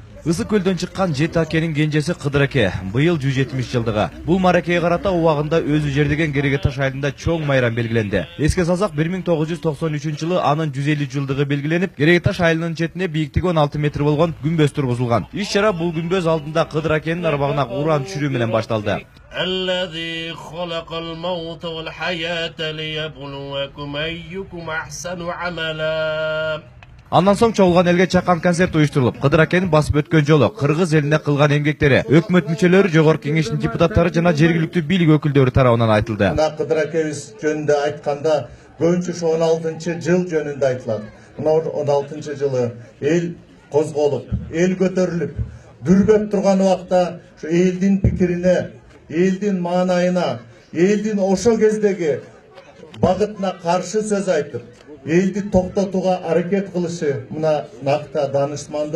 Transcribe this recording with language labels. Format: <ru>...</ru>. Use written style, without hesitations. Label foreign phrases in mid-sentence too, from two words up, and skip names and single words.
<ky>Ысык көлдөн чыккан 7 акенин кенжеси Кыдыр аке быйыл 170 жылдыгы. Бул мааракеге карата убагында өзү жердеген Кереге Таш айылында чоң майрам белгиленди. Эске салсак 1993-жылы анын 150 жылдыгы белгиленип, Кереге Таш айылынын четине бийиктиги 16 метр болгон күмбөз тургузулган. Иш-чара бул күмбөз алдында Кыдыр акенин арбагына уран түшүрүү менен башталды.</ky> <ar>الذي خلق الموت والحياة ليبلوكم أيكم أحسن عملا.</ar> <ky>Андан соң чогулган элге чакан концерт уюштурулуп, Кыдыр акенин басып өткөн жолу, кыргыз элине кылган эмгектери, өкмөт мүчөлөрү, жогорку кеңештин депутаттары жана жергиликтүү бийлик өкүлдөрү тарабынан айтылды. Мына Кыдыр акебиз жөнүндө айтканда, көбүнчө 16-жыл жөнүндө айтылат. Мына 16-жылы эл козголуп, эл көтөрүлүп, дүрбөп турган убакта ушу элдин пикирине, элдин маанайына, элдин ошо кездеги багытына каршы сөз айтып, элди токтотууга аракет кылышы мына накта данышмандык.</ky>